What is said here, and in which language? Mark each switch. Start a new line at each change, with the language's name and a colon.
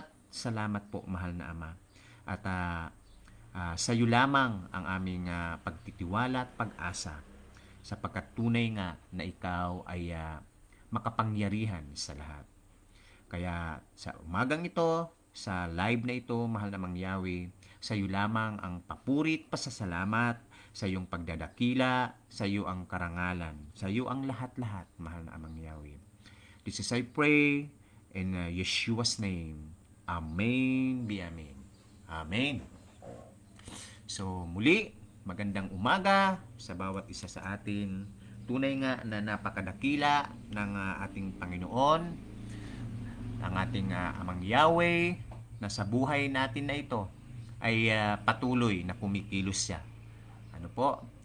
Filipino: Salamat po, mahal na Ama. At sa iyo lamang ang aming pagtitiwala at pag-asa, sapagkat tunay nga na ikaw ay makapangyarihan sa lahat. Kaya sa umagang ito, sa live na ito, mahal na Mang Yahweh, sa iyo lamang ang papurit, pasasalamat, sa iyong pagdadakila, sa iyo ang karangalan, sa iyo ang lahat-lahat, mahal na Amang Yahweh.
English: This is I pray in Yeshua's name. Amen. Be amen. Amen.
Filipino: So muli, magandang umaga sa bawat isa sa atin. Tunay nga na napakadakila ng ating Panginoon, ang ating Amang Yahweh, na sa buhay natin na ito ay patuloy na kumikilos siya. Ano po?